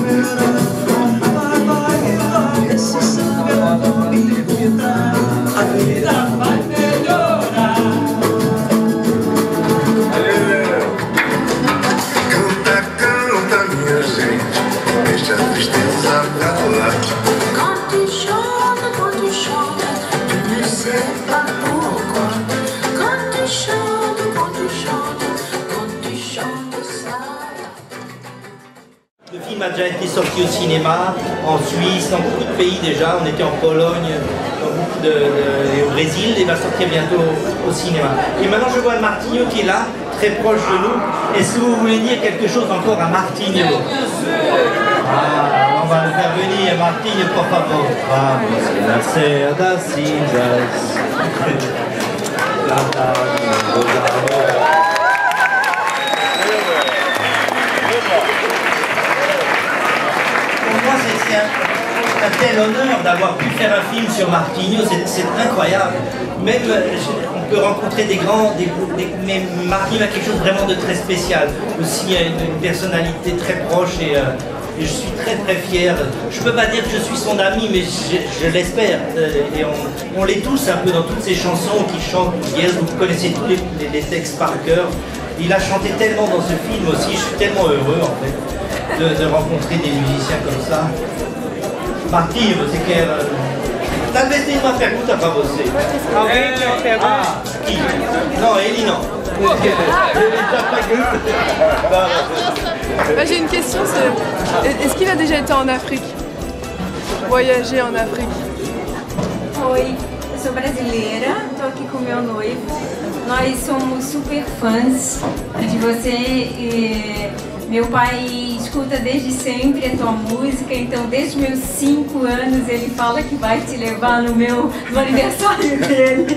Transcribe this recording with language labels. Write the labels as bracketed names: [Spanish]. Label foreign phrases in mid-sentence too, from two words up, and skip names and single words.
[Portuguese] A vida vai melhorar. Canta, canta, minha gente, deixa a tristeza pra lá. [French] Quand tu chantes, tu ne sais pas pourquoi. Quand tu chantes ça. Le film a déjà été sorti au cinéma, en Suisse, dans beaucoup de pays déjà. On était en Pologne, dans beaucoup et au Brésil, et va sortir bientôt au cinéma. Et maintenant je vois Martinho qui est là, très proche de nous. Est-ce que vous voulez dire quelque chose encore à Martinho? On va le faire venir, Martinho, [Portuguese] por favor. Vamos nacer das cinzas. [French] Pour moi, c'est un tel honneur d'avoir pu faire un film sur Martinho, c'est incroyable. Même, on peut rencontrer des grands, mais Martinho a quelque chose vraiment de très spécial. Aussi, une personnalité très proche et je suis très très fier. Je ne peux pas dire que je suis son ami, mais je l'espère. Et on l'est tous un peu dans toutes ces chansons qui chantent. Yes, vous connaissez tous les textes par cœur. Il a chanté tellement dans ce film aussi, je suis tellement heureux en fait de rencontrer des musiciens comme ça. [Portuguese] Martinho, você quer... Talvez tenha uma pergunta para você. Alguém tem uma pergunta? [French] Ah, qui? Non, [Portuguese] ele não. [French] J'ai une question, est-ce qu'il a déjà été en Afrique? Voyager en Afrique? [Portuguese] Oi, eu sou brasileira, estou aqui com meu noivo. Nós somos super fãs de você. Meu pai escuta desde sempre a tua música, então desde meus 5 anos ele fala que vai te levar no aniversário dele.